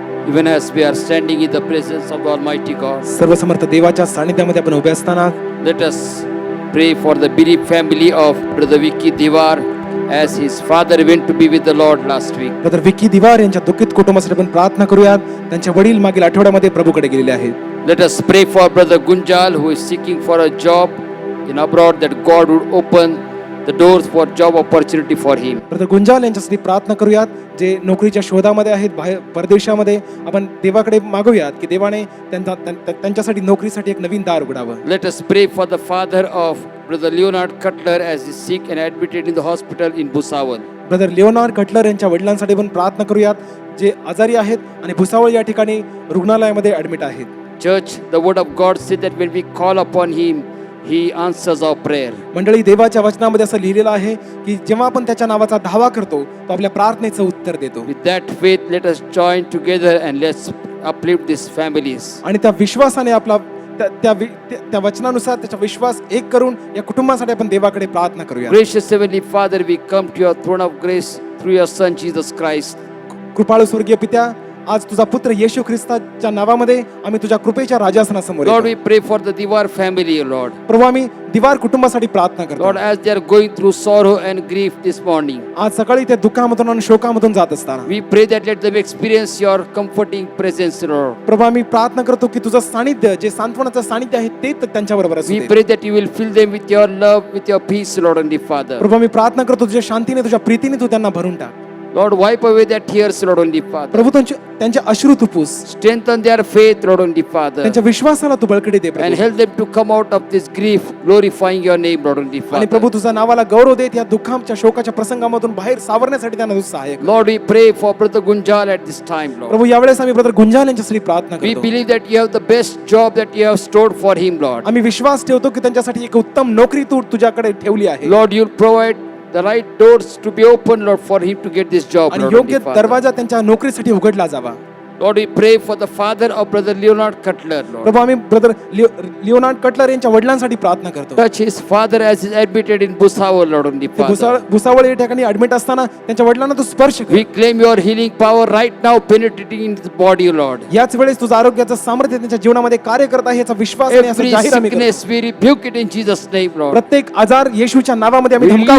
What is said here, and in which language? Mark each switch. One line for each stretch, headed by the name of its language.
English: Even as we are standing in the presence of the Almighty God,
Marathi: सर्वसमर्थ देवाच्या सानिध्यामध्ये आपण उभे असताना
English: let us pray for the bereaved family of Brother Vicky Diwar as his father went to be with the Lord last week.
Marathi: Brother Vicky दिवार यांच्या दुःखित कुटुंबासाठी आपण प्रार्थना करूयात. त्यांचे वडील मागील आठवड्यामध्ये प्रभूकडे गेलेले आहेत.
English: Let us pray for Brother Gunjal who is seeking for a job in abroad, that God would open the doors for job opportunity for him.
Marathi: Brother गुंजाल यांच्यासाठी प्रार्थना करूयात, जे नोकरीच्या शोधामध्ये आहेत बाहेर परदेशामध्ये. आपण देवाकडे मागूयात की देवाने त्यांच्यासाठी नोकरीसाठी एक नवीन दार उघडावं.
English: Let us pray for the father of Brother Leonard Cutler as he is sick and admitted in the hospital in Bhusawal.
Marathi: Brother Leonard Cutler यांच्या वडिलांसाठी पण प्रार्थना करूयात, जे आजारी आहेत आणि भुसावळ या ठिकाणी रुग्णालयामध्ये ऍडमिट आहेत.
English: Church, the word of God said that when we call upon him, he answers our prayer.
Marathi: मंडळी, देवाच्या वचनामध्ये असं लिहिलेलं आहे की जेव्हा आपण त्याच्या नावाचा धावा करतो तो आपल्या प्रार्थनेचं उत्तर देतो.
English: With that faith, let us join together and let's uplift these families.
Marathi: आणि त्या विश्वासाने आपला त्या वचनानुसार त्याचा विश्वास एक करून या कुटुंबासाठी आपण देवाकडे प्रार्थना करूया.
English: Gracious Heavenly Father, we come to your throne of grace through your Son Jesus Christ.
Marathi: कृपाळू स्वर्गीय पित्या, आज तुझा पुत्र येशू ख्रिस्ताच्या नावामध्ये आम्ही तुझ्या कृपेच्या राजासनासमोर
English: Lord,
Marathi: येतो.
English: we pray for the Diwar family, Lord.
Marathi: प्रभू, आम्ही दिवार कुटुंबासाठी प्रार्थना करतो.
English: Lord, as they are going through sorrow and grief this morning,
Marathi: आज सकाळी ते दुःखामधून आणि शोकामधून जात असताना
English: we pray that let them experience your comforting presence, Lord.
Marathi: प्रभू, आम्ही प्रार्थना करतो की तुझं सानिध्य, जे सांत्वनाचं सानिध्य आहे ते त्यांच्या बरोबर असू
English: We
Marathi: दे.
English: pray that you will fill them with your love, with your peace, Lord and the Father.
Marathi: प्रभू, आम्ही प्रार्थना करतो तुझ्या शांतीने, तुझ्या प्रीतीने तू त्यांना भरून टाक.
English: Lord, wipe away their tears, Lord and the Father.
Marathi: प्रभू, त्यांचे अश्रू तू पुस.
English: Strengthen their faith, Lord and the Father.
Marathi: त्यांच्या विश्वासाला तू बळकटी दे
English: And
Marathi: Prabhu.
English: help them to come out of this grief, glorifying your name, Lord and the
Marathi: आणि प्रभू,
English: Father.
Marathi: तुझ्या नावाला गौरव देत या दुःखाच्या शोकाच्या प्रसंगामधून बाहेर सावरण्यासाठी त्यांना तू सहाय्य कर.
English: Lord, we pray for Brother Gunjal at this time, Lord.
Marathi: प्रभू, यावेळेस आम्ही ब्रदर गुंजाल यांच्यासाठी प्रार्थना
English: We
Marathi: करतो.
English: believe that you have the best job that you have stored for him, Lord.
Marathi: आम्ही विश्वास ठेवतो की त्यांच्यासाठी एक उत्तम नोकरी तू तुझ्याकडे ठेवली आहे.
English: Lord, you'll provide the right doors to be open, Lord, for him to get this job,
Marathi: आणि
English: Lord and
Marathi: योग्य
English: the Father.
Marathi: दरवाजा त्यांच्या नोकरीसाठी उघडला जावा.
English: Lord, we pray for the father of Brother Leonard Cutler, Lord.
Marathi: प्रभू, आम्ही brother Leonard Cutler यांच्या वडिलांसाठी प्रार्थना करतो.
English: Touch his father as he's admitted in Bhusawal, Lord and the
Marathi: ते
English: Father.
Marathi: भुसावळ या ठिकाणी ऍडमिट असताना त्यांच्या वडिलांना तू स्पर्श कर.
English: We claim your healing power right now penetrating into the body, Lord.
Marathi: याच वेळेस तुझं आरोग्याचं सामर्थ्य त्यांच्या जीवनामध्ये कार्य करत आहे याचा विश्वास आणि असं
English: Every
Marathi: जाहीर आम्ही करतो.
English: sickness, we rebuke it in Jesus' name, Lord.
Marathi: प्रत्येक आजार येशूच्या नावामध्ये आम्ही धमकावत